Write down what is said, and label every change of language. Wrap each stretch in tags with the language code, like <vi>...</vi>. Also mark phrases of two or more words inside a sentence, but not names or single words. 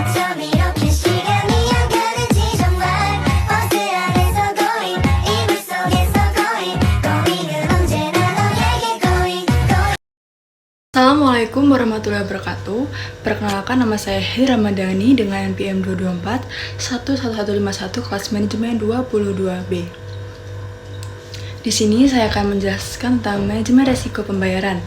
<ko>밤 이렇게 시간이 안 가는지 정말 버스 안에서 going 이불 속에서 going 은 언제나 너에게 going.</ko> <ar>السلام عليكم ورحمة الله وبركاته.</ar> <id>Perkenalkan, nama saya Hedi Ramadhani dengan NPM 224 11151 kelas manajemen 22B. Di sini saya akan menjelaskan tentang manajemen resiko pembayaran.</id>